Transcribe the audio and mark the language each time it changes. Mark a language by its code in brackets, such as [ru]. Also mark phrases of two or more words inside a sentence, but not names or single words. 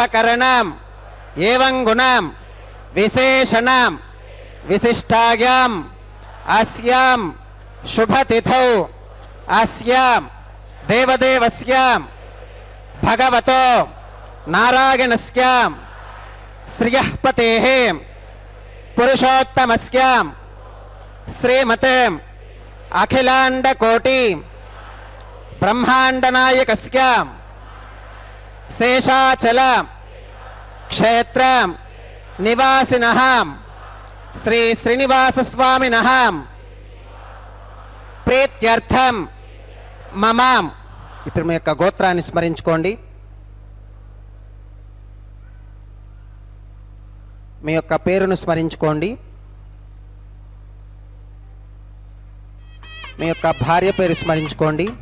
[sa] करण एवं गुण विशेषण विशिष्टायां अस्यां शुभ तिथौ अस्यां देवदेवस्यां भगवतो नारायणस्यां श्रियः पतेः पुरुषोत्तमस्यां श्रीमते अखिलांडकोटि ब्रह्मांडनायकस्यां शेषाचल क्षेत्र निवासिनः श्री श्रीनिवास स्वामिनः प्रीत्यर्थं मम. [te] ఇప్పుడు మీ యొక్క గోత్రాన్ని స్మరించుకోండి. మీ యొక్క పేరును స్మరించుకోండి. మీ యొక్క భార్య పేరు స్మరించుకోండి.